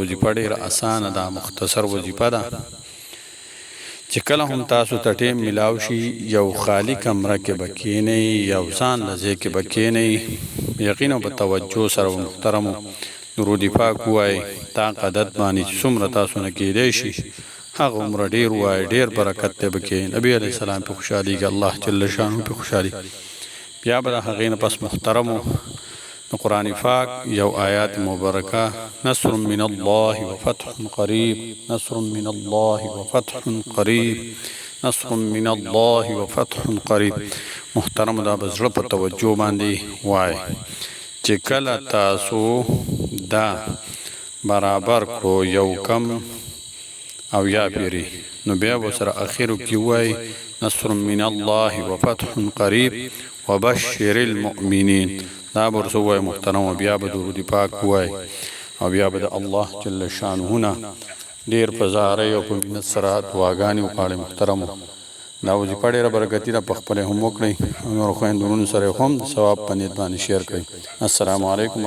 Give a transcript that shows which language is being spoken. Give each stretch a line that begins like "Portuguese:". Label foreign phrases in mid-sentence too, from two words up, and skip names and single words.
Pashto: وظیفه ډېره اسانه ده، مختصر وظیفه ده چې کله هم تاسو ته ټیم ملاو شي یو خالی کمره کې به کښېنئ، یو ځان له ځای کې به کښېنئ، یقینا په توجه سره محترمو درود پاک ووایئ. طاق عدد باندې چې څومره تاسو نه کېدی شي هغه عمره ډېر ووایئ، ډېر برکت دی پکې. نبي علیه السلام پې خوشحالېږي، الله
Arabic: جل شانه
Pashto: پې خوشحالي. بیا به د هغې نه پس محترمو د قرآن پاک یو آیات مبارکه
Arabic: نصر من الله وفتح قریب، نصر من الله وفتح قریب، نصر من الله وفتح قریب محترمو.
Pashto: دا به زړه په توجه باندې وایي چې کله تاسو دا برابر کړو یو کم او یا پیری، نو بیا به سره اخرو کې وایي
Arabic: نصر من الله وفتح قریب وبشر المؤمنین.
Pashto: دا به ورسه ووایي محترمو. بیا به درود پاک ووایي او بیا به د الله
Arabic: جل شانه
Pashto: نه ډېر په زارۍ او په مینت سره دعاګانې وغواړئ محترمو. دا وظیفه ډېره برکتي ده، په خپله هم وکړئ او نورو خویندو وروڼو سره هم د ثواب په نیت باندې شیر کړئ.